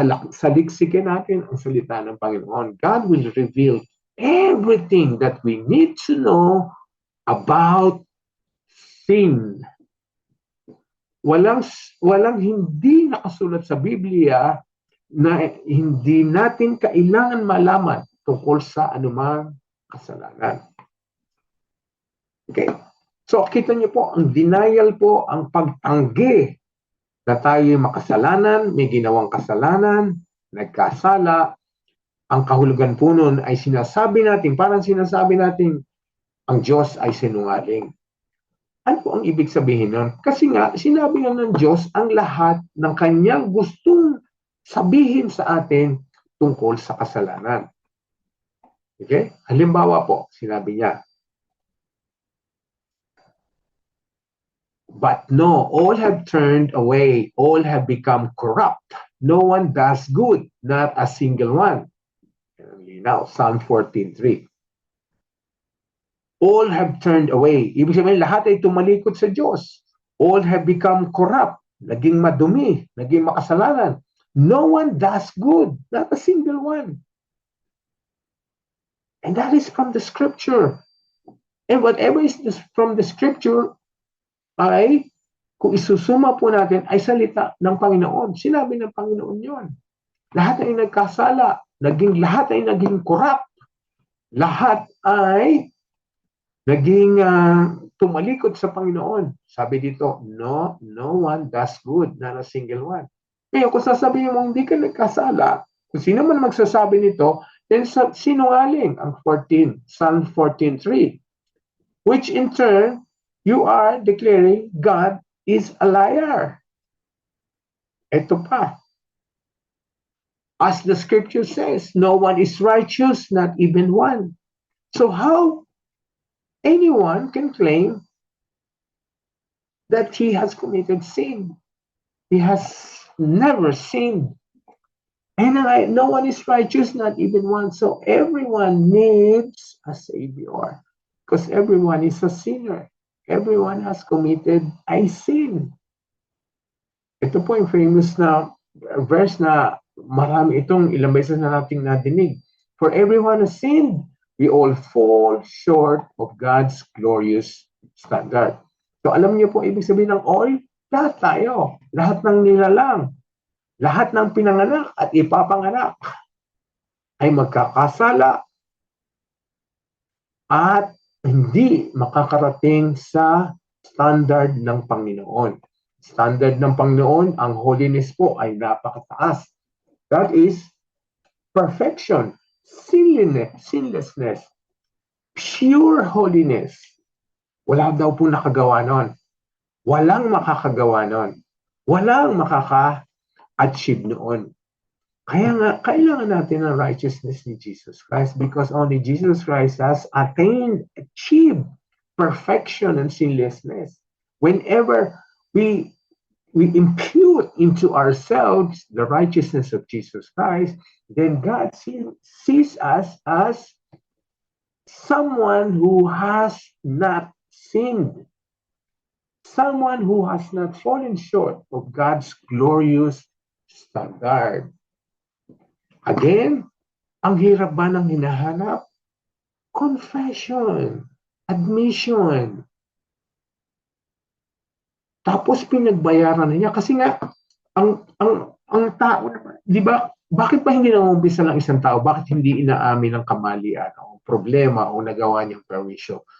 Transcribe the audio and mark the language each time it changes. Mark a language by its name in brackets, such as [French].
[Filipino] Saliksikin natin ang salita ng Panginoon. [English] God will reveal everything that we need to know about sin. [Filipino] Walang hindi nakasulat sa Biblia na hindi natin kailangan malaman tungkol sa anumang kasalanan. Okay. So, kita niyo po, ang denial po, ang pagtanggi na tayo makasalanan, may ginawang kasalanan, nagkasala, ang kahulugan po nun ay sinasabi natin, parang sinasabi natin, ang Diyos ay sinungaling. Ano po ang ibig sabihin nun? Kasi nga, sinabi nga ng Diyos ang lahat ng kanyang gustong sabihin sa atin tungkol sa kasalanan. Okay? Halimbawa po, sinabi niya, [English] but no, all have turned away, all have become corrupt. No one does good, not a single one. Now, Psalm 14:3. All have turned away. [Filipino] Ibig sabihin, lahat ay tumalikod sa Diyos. [English] All have become corrupt. [Filipino] Naging madumi, naging makasalanan. [English] No one does good, not a single one. And that is from the scripture. And whatever is from the scripture ay [Filipino] kung isusuma po natin, ay salita ng Panginoon. Sinabi ng Panginoon yon. Lahat ay nagkasala. Lahat ay naging corrupt. Lahat ay naging tumalikod sa Panginoon. Sabi dito, [English] no one does good, not a single one. [Filipino] Kaya kung sasabihin mo hindi ka nagkasala, kung sino man magsasabi nito, then sinungaling ang Psalm 14:3, [English] which in turn, you are declaring God is a liar. [Filipino] Ito pa. [English] As the scripture says, no one is righteous, not even one. So how anyone can claim that he has committed sin? He has never sinned. And no one is righteous, not even one. So everyone needs a Savior. Because everyone is a sinner. Everyone has committed a sin. [Filipino] Ito po yung famous na verse na marami itong ilang beses na nating nadinig. [English] For everyone has sinned, we all fall short of God's glorious standard. [Filipino] So alam niyo po ibig sabihin ng all? Lahat tayo. Lahat ng nilalang. Lahat ng pinanganak at ipapanganak ay magkakasala at hindi makakarating sa standard ng Panginoon. Standard ng Panginoon, ang holiness po ay napakataas. [English] That is perfection, sinlessness, pure holiness. [Filipino] Wala daw po nakagawa nun. Walang makakagawa nun. Walang makaka-achieve noon. Kaya nga, kailangan natin ng righteousness ni Jesus Christ [English] because only Jesus Christ has achieved perfection and sinlessness. Whenever we impute into ourselves the righteousness of Jesus Christ, then God sees us as someone who has not sinned, someone who has not fallen short of God's glorious standard. [Filipino] Again, ang hirap ba ng hinahanap? Confession, admission. Tapos pinagbayaran na niya kasi nga ang tao, di ba? Bakit pa hindi nangumpisa ng isang tao? Bakit hindi inaamin ng kamalian o problema o nagawa niyang perwisyo?